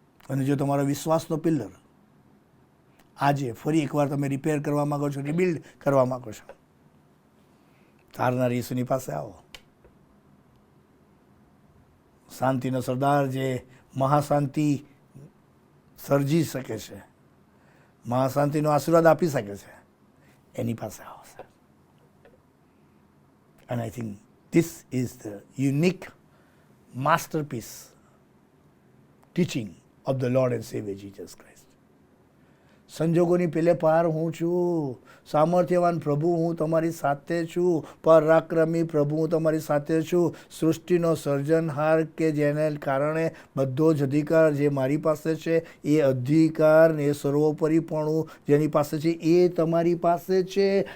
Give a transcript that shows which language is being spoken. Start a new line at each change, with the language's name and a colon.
Gujarati: અને જો તમારો વિશ્વાસનો પિલર આજે ફરી એકવાર તમે રિપેર કરવા માગો છો, રિબિલ્ડ કરવા માગો છો, તારનાર ઈસુની પાસે આવો. શાંતિનો સરદાર જે મહાશાંતિ સર્જી શકે છે, મહાશાંતિનો આશીર્વાદ આપી શકે છે, એની પાસે આવો sir.
English: And I think this is the unique masterpiece teaching of the Lord and Savior Jesus Christ.
Gujarati: સંજોગોની પેલે પાર હું છું, સામર્થ્યવાન પ્રભુ હું તમારી સાથે છું, પરાક્રમી પ્રભુ હું તમારી સાથે છું, સૃષ્ટિનો સર્જનહાર કે જેને કારણે બધો જ અધિકાર જે મારી પાસે છે, એ અધિકાર ને એ સર્વોપરીપણું જેની પાસે છે એ તમારી પાસે છે.